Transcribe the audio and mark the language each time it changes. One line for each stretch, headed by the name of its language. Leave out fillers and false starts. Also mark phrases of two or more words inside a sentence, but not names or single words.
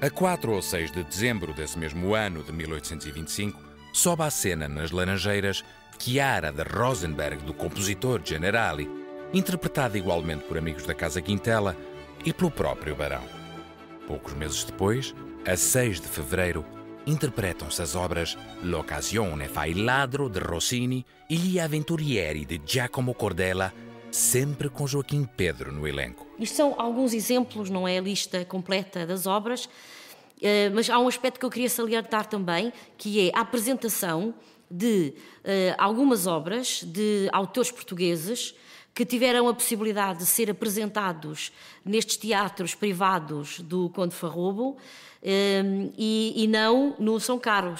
Portuguese: A 4 ou 6 de dezembro desse mesmo ano de 1825, sobe à cena nas Laranjeiras Chiara de Rosenberg, do compositor Generali, interpretada igualmente por amigos da Casa Quintela e pelo próprio Barão. Poucos meses depois, a 6 de fevereiro, interpretam-se as obras L'Occasione fa il ladro de Rossini e Gli Avventurieri de Giacomo Cordella, sempre com Joaquim Pedro no elenco. Isto são alguns exemplos, não é a lista completa das obras, mas há um aspecto que eu queria salientar também, que é a apresentação de algumas obras de autores portugueses que tiveram a possibilidade de ser apresentados nestes teatros privados do Conde Farrobo e não no São Carlos.